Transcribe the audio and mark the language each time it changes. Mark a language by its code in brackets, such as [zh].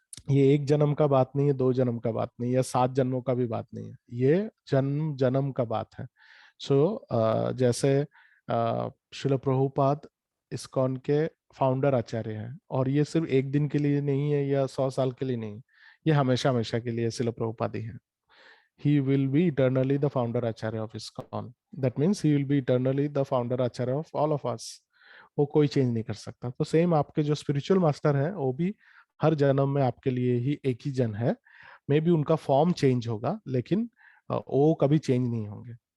[hi] ये एक जन्म का बात नहीं है, दो जन्म का बात नहीं है, या 7 जन्मों का भी बात नहीं है, ये जन्म जन्म का बात है। सो जैसे श्रील प्रभुपाद इस्कॉन के फाउंडर आचार्य हैं, और ये सिर्फ एक दिन के लिए नहीं है या 100 साल के लिए नहीं, ये हमेशा हमेशा के लिए श्रील प्रभुपाद ही है। [en] He will be eternally the founder acharya of ISKCON. That means he will be eternally the founder acharya of all of us. [hi] वो कोई चेंज नहीं कर सकता। तो सेम आपके जो स्पिरिचुअल मास्टर हैं वो भी हर जन्म में आपके लिए ही एक ही जन है। मे बी उनका फॉर्म चेंज होगा, लेकिन वो कभी चेंज नहीं होंगे।